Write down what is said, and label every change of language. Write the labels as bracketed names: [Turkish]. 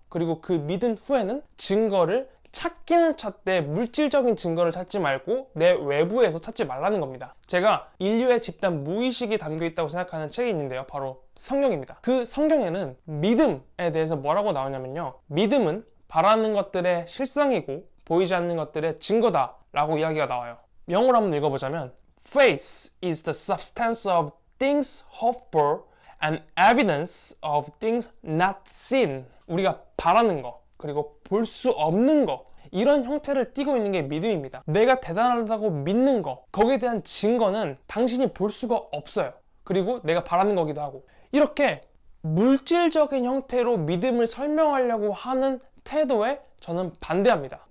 [Korean] 그리고 그 믿은 후에는 증거를 찾기는 찾되 물질적인 증거를 찾지 말고 내 외부에서 찾지 말라는 겁니다. 제가 인류의 집단 무의식이 담겨 있다고 생각하는 책이 있는데요, 바로 성경입니다. 그 성경에는 믿음에 대해서 뭐라고 나오냐면요, 믿음은 바라는 것들의 실상이고 보이지 않는 것들의 증거다 라고 이야기가 나와요. 영어로 한번 읽어보자면, [English] Faith is the substance of things hoped for and evidence of things not seen. [Korean] 우리가 바라는 거, 그리고 볼 수 없는 거, 이런 형태를 띠고 있는 게 믿음입니다. 내가 대단하다고 믿는 거, 거기에 대한 증거는 당신이 볼 수가 없어요. 그리고 내가 바라는 거기도 하고, 이렇게 물질적인 형태로 믿음을 설명하려고 하는 태도에 저는 반대합니다.